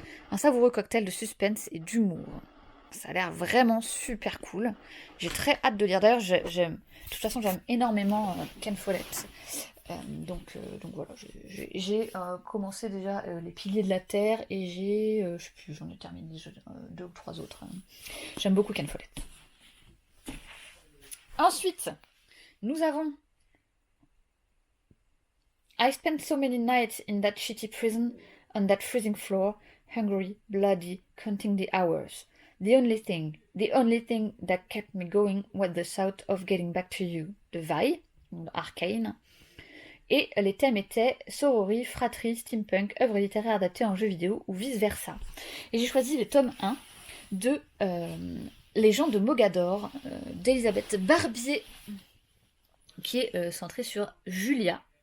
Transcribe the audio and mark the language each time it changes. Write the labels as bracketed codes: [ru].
[fr] Un savoureux cocktail de suspense et d'humour. Ça a l'air vraiment super cool. J'ai très hâte de lire. D'ailleurs, de toute façon, j'aime énormément Ken Follett. Donc voilà, j'ai commencé déjà Les Piliers de la Terre et je sais plus, j'en ai terminé deux ou trois autres. J'aime beaucoup Ken Follett. Ensuite, nous avons [en] I spent so many nights in that shitty prison, on that freezing floor, hungry, bloody, counting the hours. The only thing that kept me going was the thought of getting back to you, de Vi, Arcane. [fr] Et les thèmes étaient sorority, fratrie, steampunk, œuvres littéraires adaptées en jeux vidéo ou vice-versa. Et j'ai choisi le tome 1 de Les gens de Mogador d'Elisabeth Barbier, qui est centré sur Julia.